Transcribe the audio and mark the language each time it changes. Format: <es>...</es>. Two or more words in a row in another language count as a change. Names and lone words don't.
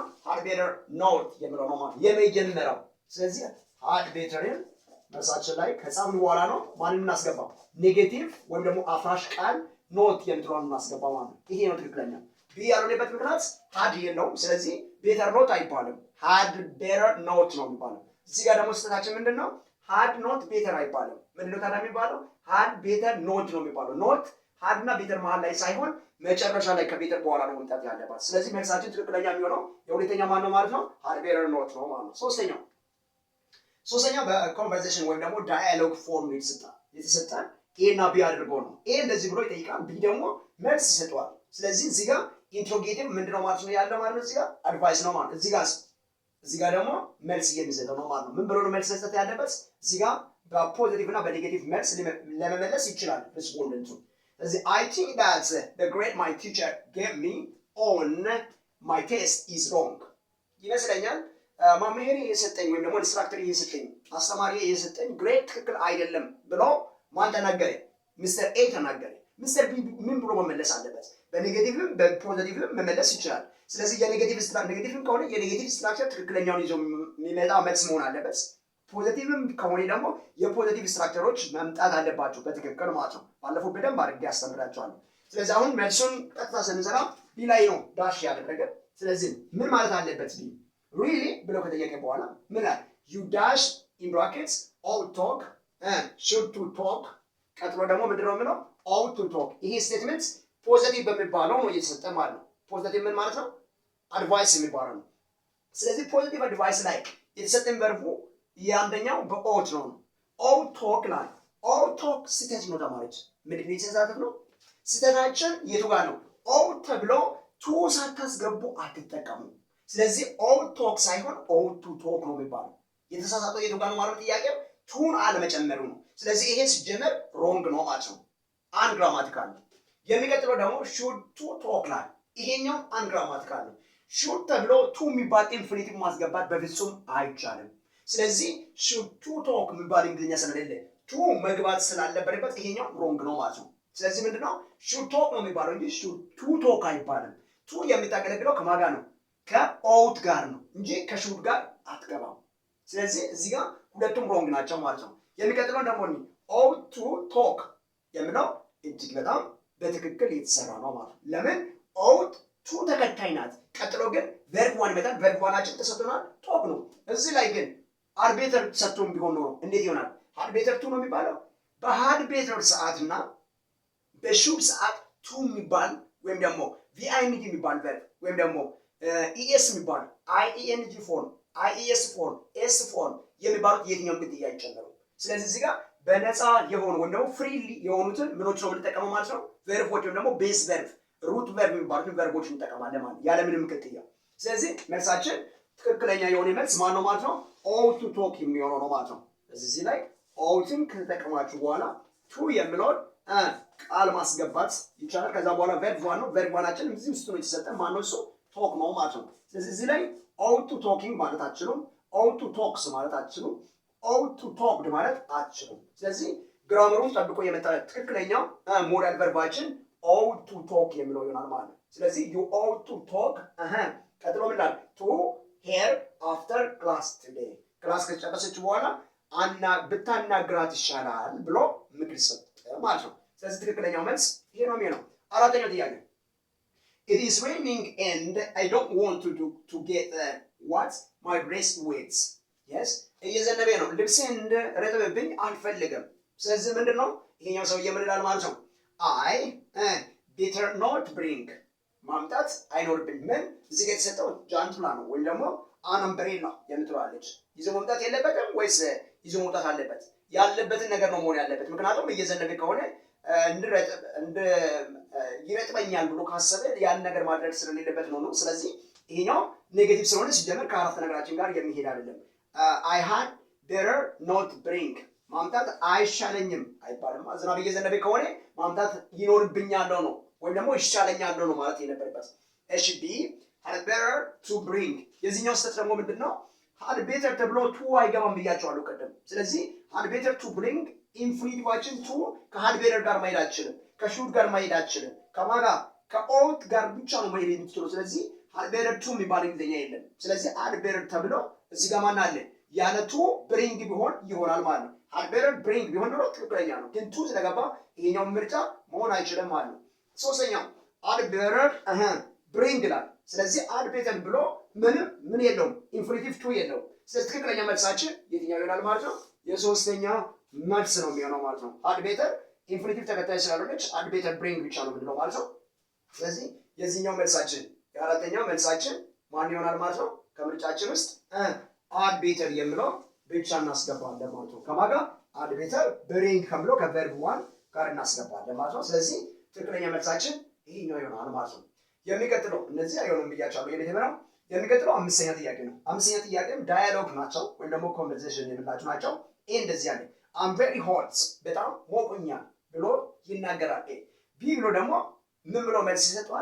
<en>had better not</en> <am>የሚለው ነው ማለት የመጀመሪያው። ስለዚህ</am> <en>had better-ን</en> <am>መልሳችን ላይ ከጻፍን በኋላ ነው ማንን እናስገባው? ኔጌቲቭ ወይም ደግሞ አፍራሽ ቃል ኖት የምትለውን እናስገባው ማለት ነው። ይሄ ነው ትክክለኛ። ቢ ያልሆነበት ምክንያት ሃድ የለውም። ስለዚህ</am> <en>better not</en> <am>አይባልም፣</am> <en>had better not</en> <am>ነው የሚባለው። እዚህ ጋር ደግሞ ስህተታችን ምንድነው?</am> <en>had not better</en> <am>አይባልም። ምንድነው ታዲያ የሚባለው?</am> <en>had better not</en> <am>ነው የሚባለው።</am> <en>not had</en> <am>እና better መሃል ላይ ሳይሆን መጨረሻ ላይ ከቤተር በኋላ ነው መምጣት ያለባት። ስለዚህ መልሳችን ትክክለኛ የሚሆነው የሁለተኛ ማን ነው ማለት ነው?</am> <en>had better not</en> <am>ነው ማለት ነው። ሶስተኛው በኮንቨርሴሽን ወይም ደግሞ</am> <en>dialogue form</en> <am>የተሰጠን ኤ እና ቢ አድርጎ ነው። ኤ እንደዚህ ብሎ ይጠይቃል፣ ቢ ደግሞ መልስ ይሰጠዋል። ስለዚህ እዚህ ጋር ኢንትሮጌቲቭ ምንድነው ማለት ነው ያለው ማለት ነው። እዚህ ጋር አድቫይስ ነው ማለት እዚህ ጋር ደግሞ መልስ የሚሰጠው ነው ማለት ነው። ምን ብሎ ነው መልስ መስጠት ያለበት? እዚህ ጋር በፖዚቲቭ እና በኔጌቲቭ መልስ ለመመለስ ይችላል ሪስፖንደንቱ። ስለዚህ</am> <en>I think that the grade my teacher gave me on my test is wrong</en> <am>ይመስለኛል መምህሬ የሰጠኝ ወይም ደግሞ ኢንስትራክተር የሰጠኝ አስተማሪ የሰጠኝ ግሬድ ትክክል አይደለም ብሎ ማን ተናገረ? ሚስተር ኤ ተናገረ። ሚስተር ቢ ምን ብሎ መመለስ አለበት? በኔጌቲቭም በፖዚቲቭም መመለስ ይችላል። ስለዚህ ኔጌቲቭም ከሆነ</am> <en>የnegative structure</en> <am>ትክክለኛውን ይዞ የሚመጣ መልስ መሆን አለበት። ፖዚቲቭም ከሆነ ደግሞ</am> <en>የpositive structures</en> <am>መምጣት አለባቸው በትክክል ማለት ነው። ባለፈው በደንብ አድርጌ አስተምራቸዋለሁ። ስለዚህ አሁን መልሱን ቀጥታ ስንሰራ ቢ ላይ ነው ዳሽ ያደረገ። ስለዚህ ምን ማለት አለበት? ቢ really ብሎ ከጠየቀ በኋላ ምን አለ?</am> <en>you dash in brackets ought talk should to talk</en> <am>ቀጥሎ ደግሞ ምንድነው የሚለው?</am> <en>ought to talk።</en> <am>ይሄ</am> <en>statement positive</en> <am>በሚባለው ነው እየተሰጠ ማለት ነው። ፖዚቲቭ ምን ማለት ነው? አድቫይስ የሚባለው ነው። ስለዚህ</am> <en>positive advice</en> <am>ላይ የተሰጠን ቨርቡ የአንደኛው በኦት ነው።</am> <en>ought talk</en> <am>ላይ</am> <en>ought talk</en> <am>ስህተት ነው ተማሪዎች። ምንድነው የተሳሳተው ነው? ስህተታችን የቱ ጋር ነው? ought ተብሎ ቱ ሳታስገቡ አትጠቀሙ። ስለዚህ</am> <en>ought talk</en> <am>ሳይሆን</am> <en>ought to talk</en> <am>ነው የሚባለው። የተሳሳተው የቱ ጋር ነው ማለት ጥያቄው ቱን አለመጨመሩ ነው። ስለዚህ ይሄ ሲጀመር ሮንግ ነው ማለት ነው። አንግራማቲካል ነው። የሚቀጥለው ደግሞ</am> <en>should to talk</en> <am>ላይ ይሄኛው አንግራማቲካል ነው። should ተብሎ ቱ የሚባል ኢንፊኒቲቭ ማስገባት በፍጹም አይቻልም። ስለዚህ</am> <en>should to talk</en> <am>የሚባል እንግሊዝኛ ስለሌለ ቱ መግባት ስላለበት ይሄኛው ሮንግ ነው ማለት ነው። ስለዚህ ምንድነው</am> <en>should talk</en> <am>ነው የሚባለው እንጂ</am> <en>should to talk</en> <am>አይባልም። ቱ የሚታገለግለው ከማን ጋር ነው? ከኦውት ጋር ነው እንጂ ከሹድ ጋር አትገባም። ስለዚህ እዚህ ጋር ሁለቱም ሮንግ ናቸው ማለት ነው። የሚቀጥለው ደግሞ</am> <en>ought to talk</en> <am>የሚለው እጅግ በጣም በትክክል የተሰራ ነው ማለት ነው። ለምን</am> <en>ought to</en> <am>ተከታይ ናት። ቀጥሎ ግን</am> <en>verb one</en> <am>ይመጣል።</am> <en>verb one-አችን</en> <am>ተሰጥቶናል talk ነው። እዚህ ላይ ግን አርቤተር ተሰጥቶን ቢሆን ኖሮ እንዴት ይሆናል? አርቤተር ቱ ነው የሚባለው። በአርቤተር ሰዓትና በሹድ ሰዓት ቱ የሚባል ወይም ደግሞ ቪአይኤንጂ የሚባል verb ወይም ደግሞ ኢኤስ የሚባል</am> <en>ing form ies form s form</en> <am>የሚባሉት የትኛውም ግድ አይጨመሩ። ስለዚህ እዚህ ጋር በነፃ የሆኑ ወይም ደግሞ ፍሪሊ የሆኑትን ምኖች ነው የምንጠቀመው ማለት ነው። ቨርቦች ወይም ደግሞ</am> <en>base verb root verb</en> <am>የሚባሉትን ቨርቦች እንጠቀማለን ማለት ያለ ምንም ቅጥያ። ስለዚህ መልሳችን ትክክለኛ የሆነ መልስ ማን ነው ማለት ነው?</am> <en>ought to talk</en> <am>የሚሆነው ነው ማለት ነው። እዚህ ላይ ought-ን ከተጠቀማችሁ በኋላ ቱ የሚለውን ቃል ማስገባት ይቻላል። ከዛ በኋላ</am> <en>verb one</en> <am>ነው።</am> <en>verb one-አችን</en> <am>እዚህ ውስጥ ነው የተሰጠን ማን ነው? እሱ talk ነው ማለት ነው። ስለዚህ እዚህ ላይ</am> <en>ought to talking</en> <am>ማለት አትችሉም።</am> <en>ought to talks</en> <am>ማለት አትችሉም።</am> <en>ought to talked</en> <am>ማለት አትችሉም። ስለዚህ ግራመሩን ጠብቆ የመጣ ትክክለኛው</am> <en>modal verbአችን ought to talk</en> <am>የሚለው ይሆናል ማለት ነው። ስለዚህ</am> <en>you ought to talk</en> <am>ቀጥሎ ምን ይላል?</am> <en>to her after class today</en> <am>ክላስ ከጨረሰች በኋላ ብታናግራት ይሻላል ብሎ ምክር ሰጠ ማለት ነው። ስለዚህ ትክክለኛው መልስ ይሄ ነው የሚሆነው። አራተኛው ጥያቄ</am> <en>It is raining and I don't want to get what my dress wet. Yes?</en> <am>እየዘነበ ነው ልብሴ እንዲረጥብብኝ አልፈልግም። ስለዚህ ምንድነው ይሄኛው ሰውዬ ምን ይላል ማለት ነው?</am> <en>I better not bring</en> <am>ማምጣት አይኖርብኝ። ምን እዚህ ጋር የተሰጠው ጃንጥላ ነው ወይም ደግሞ አንምብሬላ የምትለዋለች። ይዞ መምጣት የለበትም ወይስ ይዞ መውጣት አለበት? ያለበትን ነገር ነው መሆን ያለበት። ምክንያቱም እየዘነበ ከሆነ ይረጥበኛል ብሎ ካሰበ ያን ነገር ማድረግ ስለሌለበት ነው። ስለዚህ ይሄኛው ኔጌቲቭ ስለሆነ ሲጀመር ከአረፍተ ነገራችን ጋር የሚሄድ አይደለም።</am> <en>I had better not bring</en> <am>ማምጣት አይሻለኝም አይባልም። ዝናብ እየዘነበ ከሆነ ማምጣት ይኖርብኛል ነው ወይም ደግሞ ይሻለኛል ነው ማለት የነበረበት። እሺ ቢ</am> <en>had better to bring</en> <am>የዚህኛው ስህተት ደግሞ ምንድነው?</am> <en>had better</en> <am>ተብሎ ቱ አይገባም ብያቸዋለሁ ቀደም። ስለዚህ</am> <en>had better to bring</en> <am>ኢንፊኒቲቫችን ቱ ከhad better ጋር መሄድ አይችልም። ከሹድ ጋር መሄድ አይችልም። ከማጋ ከኦት ጋር ብቻ ነው መሄድ የምትችለው። ስለዚህ</am> <en>had better to</en> <am>የሚባል እንግሊዝኛ የለም። ስለዚህ</am> <en>had better</en> <am>ተብሎ እዚህ ጋር ማን አለ? ያለ ቱ bring ቢሆን ይሆናል ማለት ነው።</am> <en>had better bring</en> <am>ቢሆን ነው ትክክለኛ ነው። ግን ቱ ስለገባ ይሄኛው ምርጫ መሆን አይችልም ማለት ነው። ሶስተኛው</am> <en>had better bring</en> <am>ይላል። ስለዚህ</am> <en>had better</en> <am>ብሎ ምን የለውም ኢንፊኒቲቭ ቱ የለውም። ስለዚህ ትክክለኛ መልሳችን የትኛው ይሆናል ማለት ነው? የሶስተኛው መልስ ነው የሚሆነው ማለት ነው።</am> <en>had better</en> <am>ኢንፊኒቲቭ ተከታይ ስላልሆነች</am> <en>had better bring</en> <am>ብቻ ነው የምንለው ማለት ነው። ስለዚህ የዚህኛው መልሳችን የአራተኛው መልሳችን ማን ይሆናል ማለት ነው? ከምርጫችን ውስጥ</am> <en>had better</en> <am>የሚለው ብቻ እናስገባለን ማለት ነው። ከማን ጋር?</am> <en>had better bring</en> <am>ከሚለው</am> <en>ከverb one</en> <am>ጋር እናስገባለን ማለት ነው። ስለዚህ ትክክለኛ መልሳችን ይሄኛው ይሆናል ማለት ነው። የሚቀጥለው እነዚህ አይሆንም ብያቸዋለሁ። የመጀመሪያው የሚቀጥለው አምስተኛ ጥያቄ ነው። አምስተኛ ጥያቄም ዳያሎግ ናቸው ወይም ደግሞ ኮንቨርሴሽን የምንላቸው ናቸው። ይሄ እንደዚህ ያለ</am> <en>I'm very hot</en> <am>በጣም ሞቆኛል ብሎ ይናገራል። ቢ ብሎ ደግሞ ምን ብሎ መልስ ይሰጠዋል?</am>